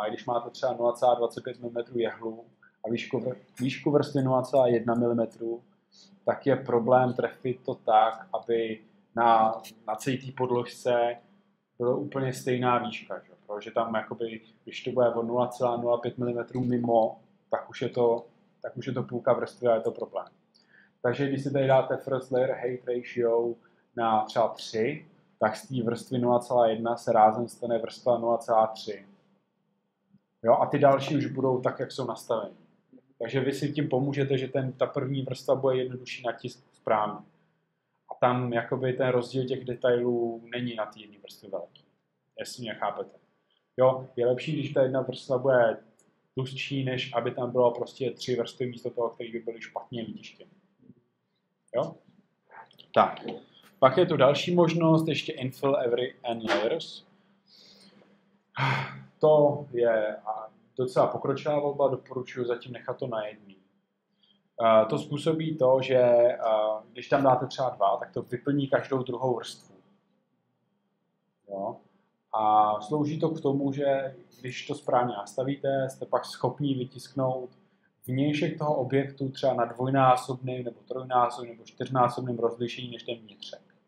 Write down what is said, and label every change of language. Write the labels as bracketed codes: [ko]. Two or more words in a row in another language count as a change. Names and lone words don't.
[cs] A když máte třeba 0,25 mm jehlu a výšku vrstvy 0,1 mm, tak je problém trefit to tak, aby na celé té podložce byla úplně stejná výška. Že? Protože tam, jakoby, když to bude o 0,05 mm mimo, tak už je to půlka vrstvy a je to problém. Takže když si tady dáte [en] first layer height ratio [cs] na třeba 3, tak z té vrstvy 0,1 se rázem stane vrstva 0,3. Jo? A ty další už budou tak, jak jsou nastaveny. Takže vy si tím pomůžete, že ta první vrstva bude jednodušší na tisk správně. A tam jakoby ten rozdíl těch detailů není na té jedné vrstvě velký. Jestli mě chápete. Jo, je lepší, když ta jedna vrstva bude tlustší, než aby tam bylo prostě 3 vrstvy místo toho, které by byly špatně vytištěny. Jo? Tak. Pak je tu další možnost, ještě [en] infill every n layers. [cs] To je docela pokročilá volba, doporučuji zatím nechat to na jedný. To způsobí to, že když tam dáte třeba 2, tak to vyplní každou druhou vrstvu. Jo? A slouží to k tomu, že když to správně nastavíte, jste pak schopni vytisknout vnějšek toho objektu třeba na 2násobným nebo 3násobným nebo 4násobným rozlišení než ten vnitřek.